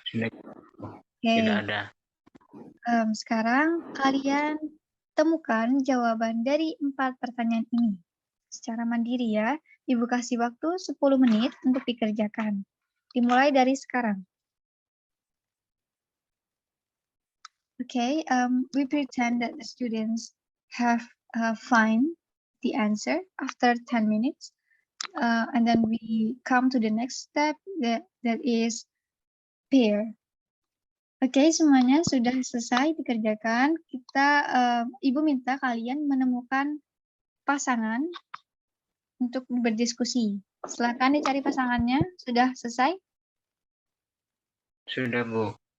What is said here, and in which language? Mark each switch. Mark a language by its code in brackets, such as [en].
[id] Sudah. Oke. Tidak ada. Sekarang kalian temukan jawaban dari 4 pertanyaan ini. Secara mandiri ya, Ibu kasih waktu 10 menit untuk dikerjakan. Dimulai dari sekarang. [en] Okay, we pretend that the students have find the answer after 10 minutes. And then we come to the next step that is pair. [id] Oke, semuanya sudah selesai dikerjakan. Ibu minta kalian menemukan pasangan untuk berdiskusi. Silakan dicari pasangannya. Sudah selesai? Sudah, Bu.